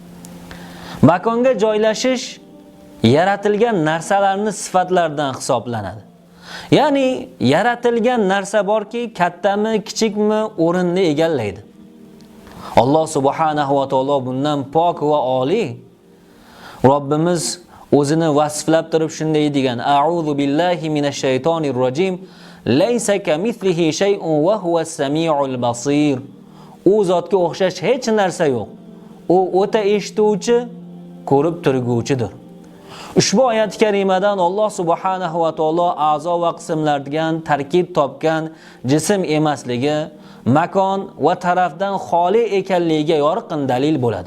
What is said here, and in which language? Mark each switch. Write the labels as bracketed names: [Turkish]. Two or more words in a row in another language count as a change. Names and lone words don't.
[Uzbek] Makonga joylashish yaratilgan narsalarning sifatlaridan hisoblanadi. Ya'ni yaratilgan narsa borki, kattami, kichikmi o'rinni egallaydi. Alloh [Arabic] subhanahu va taolo [Uzbek] bundan pok va oliy. Robbimiz o'zini vasflab turib shunday degan: [Arabic] أعوذ بالله من الشيطان الرجيم. ليس كمثله شيء وهو السميع البصير. [Uzbek] U zotga o'xshash hech narsa yo'q. U o'ta eshituvchi, ko'rib turguvchidir. Ushbu oyat karimadan Alloh [Arabic] subhanahu va taolo [Uzbek] a'zo va qismlardan tarkib topgan jism emasligi, makon va tarafdan xoli ekanligiga yorqin dalil bo'ladi.